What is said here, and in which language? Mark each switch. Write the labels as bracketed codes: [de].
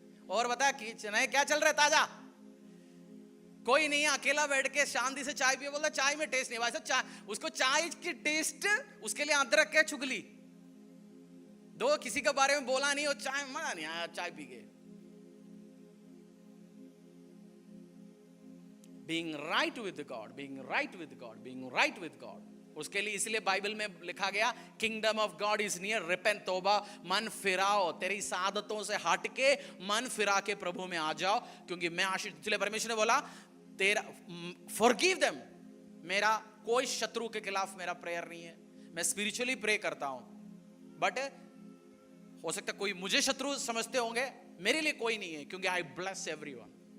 [hi] और बता कि क्या चल रहा है ताजा? कोई नहीं है, अकेला बैठ के शांति से चाय पिए, बोलता चाय में टेस्ट नहीं। भाई साहब उसको चाय की टेस्ट, उसके लिए अदरक क्या चुगली दो, किसी के बारे में बोला नहीं, और चाय मजा नहीं आया चाय पी के। [en] Being right with God, being right with God, being right with God. [hi] उसके लिए इसलिए बाइबल में लिखा गया [en] kingdom of God is near, repent, [hi] तौबा, मन फिराओ, तेरी सादतों से हट के मन फिरा के प्रभु में आ जाओ, क्योंकि मैं आशीष। इसलिए परमेश्वर ने बोला तेरा फॉरगिव देम। मेरा कोई शत्रु के खिलाफ मेरा प्रेयर नहीं है, मैं स्पिरिचुअली प्रे करता हूं, बट हो सकता है कोई मुझे शत्रु समझते होंगे, मेरे लिए कोई नहीं है, क्योंकि [en] I bless everyone.